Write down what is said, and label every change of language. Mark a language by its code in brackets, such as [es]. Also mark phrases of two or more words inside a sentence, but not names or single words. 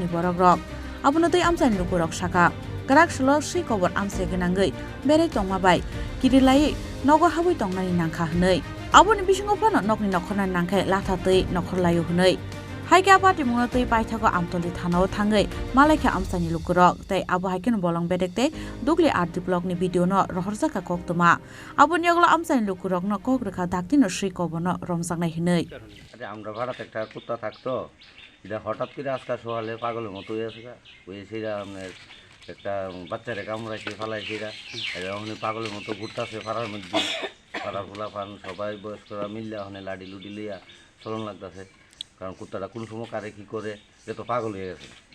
[trp] Borokrok Abono tei Amsai Lukurok Saka Kraksalo Swikobor Amsai Ganangai Berai Tongmabai Kirilai Nogo Habui Tongnani Nangkha Hnei Aboni Bisingo Phano Nogni Nokhorna Nangkhai Lathatei Nokhor Layo Hnei Haika Patimungno tei Paithago Amtoli Thanao Thangai Malaikha Amsani Lukurok tei Abo haikeno bolong bedekte Dugli RT blog ni video no Warjakha koktoma Abon yaglo Amsani Lukurok no kokrekha daktino Swikobor no romjaknai hinei [bn] আমরা ভাড়াতে একটা কুত্তা থাকতো এটা হঠাৎ করে আজকে সকালে পাগলের মতো হয়েছে ওই সেটা আপনার একটা বাচ্চারে কামড়াইছে ফালাইছে এটা ওখানে পাগলের মতো ঘুরতেছে পাড়ার মধ্যে পাড়া ফুলা ফান সবাই বয়স্করা মিললে ওখানে লাডি লুডি লইয়া চলন লাগতেছে কারণ কুত্তাটা কোন সময় কারে কি করে এ তো পাগল হয়ে গেছে